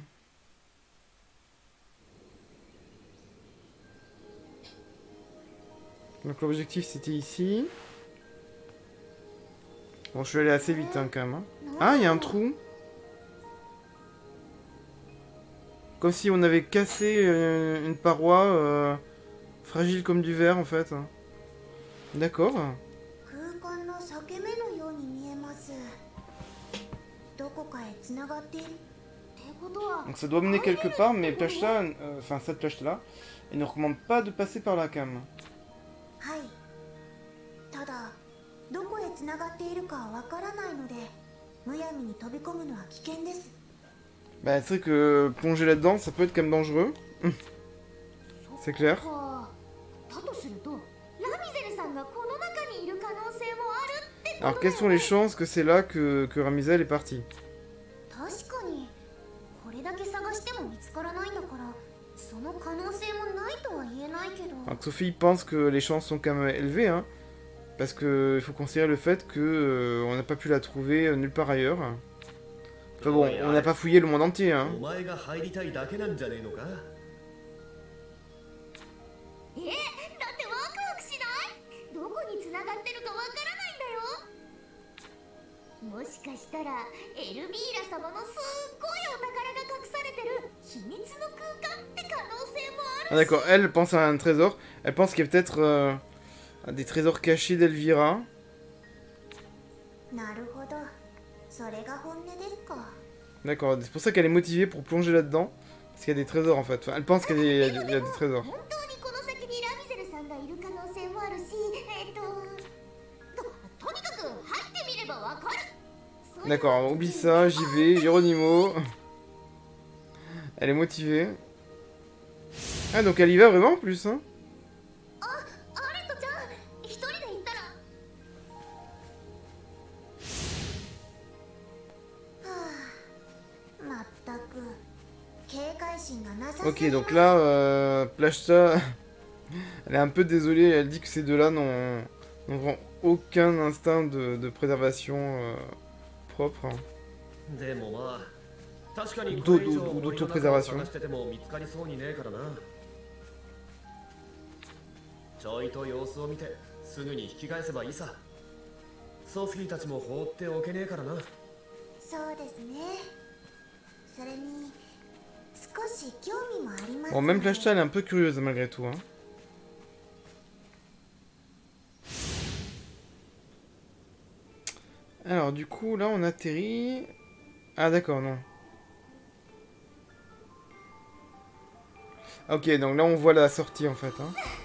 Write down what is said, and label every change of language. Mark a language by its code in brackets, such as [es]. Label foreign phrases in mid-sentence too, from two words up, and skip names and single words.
[fr] Donc l'objectif c'était ici. Bon, je suis allé assez vite hein, quand même. Hein. Ah, il y a un trou. Comme si on avait cassé une paroi fragile comme du verre en fait. D'accord. [ja] 空間の裂け目のように見えます。どこかへつながっているってことは。 [fr] Donc ça doit mener quelque part, mais Plachta, enfin cette Plachta là, elle ne recommande pas de passer par la cam. [ja] はい。ただどこへつながっているかわからないので、むやみに飛び込むのは危険です。 [fr] Bah c'est vrai que plonger là-dedans, ça peut être quand même dangereux. C'est clair. [ja] だとすると、ラミゼルさんがこの中にいる可能性もあるってこと。 [fr] Alors quelles sont les chances que c'est là que Ramizel est parti? [ja] 確かにこれだけ探しても見つからないんだから、その可能性もないとは言えないけど。 [fr] Alors Sophie pense que les chances sont quand même élevées, hein, parce que il faut considérer le fait que on n'a pas pu la trouver nulle part ailleurs. Enfin bon, on n'a pas fouillé le monde entier, hein. [ja] お前が入りたいだけなんじゃねえのか。だってワクワクしない？どこに繋がってるかわからないんだよ。もしかしたらエルビーラ様のすっごいお宝が隠されてる秘密の空間って可能性もあるし。 [fr] Ah d'accord, elle pense à un trésor. Elle pense qu'il y a peut-être des trésors cachés d'Elvira. [ja] なるほど。それが本音ですか。 [fr] D'accord, c'est pour ça qu'elle est motivée pour plonger là-dedans. Parce qu'il y a des trésors en fait. Enfin, elle pense qu'il y a des trésors. [ja] 本当にこの先にラミゼルさんがいる可能性もあるし、とにかく入ってみればわかる。 [fr] D'accord, oublie ça, j'y vais, Geronimo. Elle est motivée. Ah donc elle y va vraiment en plus, hein. [ja] アレットちゃん、一人で行ったら。まったく警戒心がなさすぎる。 [fr] Ok, donc là, Plachta, elle est un peu désolée. Elle dit que ces deux-là n'ont vraiment aucun instinct de préservation propre. [ja] でもまあ確かにどこれ以上ど森の中を探してても見つかりそうにねえからな。ちょいと様子を見てすぐに引き返せばいいさ。ソフィーたちも放っておけねえからな。そうですね。それに少し興味もあります。 [fr] Bon, même Plachta, elle est un peu curieuse malgré tout, hein. Alors, du coup, là, on atterrit... Ah, d'accord, non. Ok, donc là, on voit la sortie, en fait, hein.